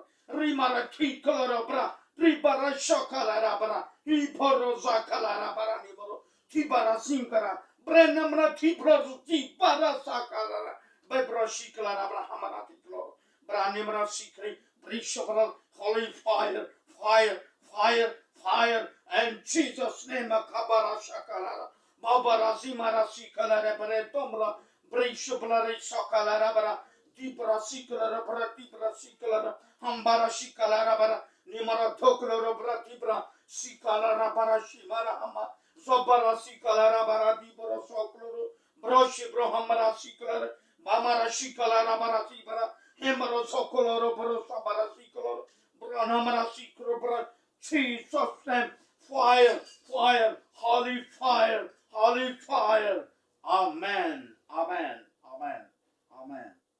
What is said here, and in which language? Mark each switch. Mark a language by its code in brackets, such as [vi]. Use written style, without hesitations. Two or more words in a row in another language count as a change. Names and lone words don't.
[en] Rimara ki kolora bra. Ribara shokalara bra. Iporo zakalara bara niboro. Tibara sinkara. Brenamra tipro tibara sakalara. Bebro shikalara bra hamara tipro. Branimra sikri. Brishobra. Holy fire. Fire. Fire. Fire. And Jesus' name akabara shakalara. Babara zimara sikalara beretomra. Brishobra shakalara bara. Dibra sikala bara dibra sikala hambara sikala bara nimara tokla bara dibra sikala bara shimara hama zobara sikala bara dibra soklo broshi bro hambara sikala bamara sikala bara dibra hemaro soklo bro sabara sikala bro namara sikala bara Jesus name fire fire holy fire holy fire amen amen amen amen